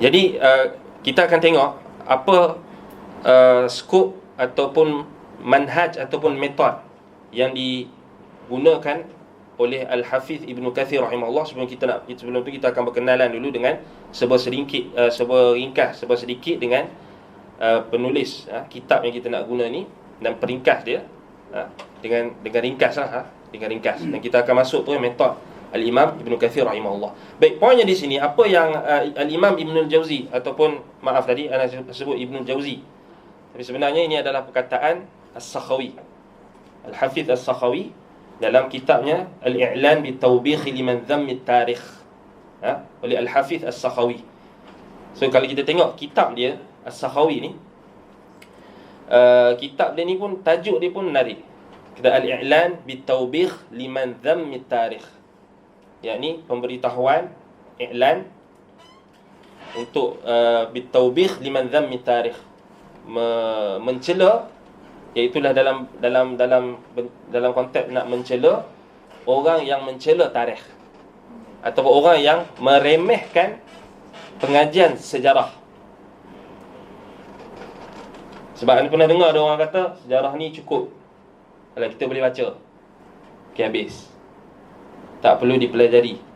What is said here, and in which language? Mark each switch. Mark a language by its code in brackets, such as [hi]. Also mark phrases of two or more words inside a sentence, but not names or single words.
[ms] Jadi kita akan tengok apa skop ataupun manhaj ataupun metod yang digunakan oleh Al-Hafiz Ibn Kathir rahimahullah. Sebelum tu kita akan berkenalan dulu dengan sebuah sedikit dengan penulis kitab yang kita nak guna ni, dan peringkas dia dengan ringkas dengan ringkas. Dan kita akan masuk tu metod Al-Imam Ibn Kathir rahimahullah. Baik, poinnya di sini apa yang Al-Imam Ibn Al-Jauzi ataupun maaf tadi ana sebut Ibn Al-Jauzi, tapi sebenarnya ini adalah perkataan As-Sakhawi, Al-Hafiz As-Sakhawi dalam kitabnya Al-I'lan bi-Tawbikh liman dhammi at-Tarikh, oleh Al-Hafiz As-Sakhawi. So kalau kita tengok kitab dia As-Sakhawi ni, kitab dia ni pun tajuk dia pun menarik. Kita Al-I'lan bi-Tawbikh liman dhammi at-Tarikh, yakni pemberitahuan, i'lan untuk bi-Tawbikh liman dhammi at-Tarikh, mencela, iaitulah dalam konteks nak mencela orang yang mencela tarikh ataupun orang yang meremehkan pengajian sejarah. Sebab anda pernah dengar ada orang kata sejarah ni cukup, kalau kita boleh baca, okey, habis, tak perlu dipelajari.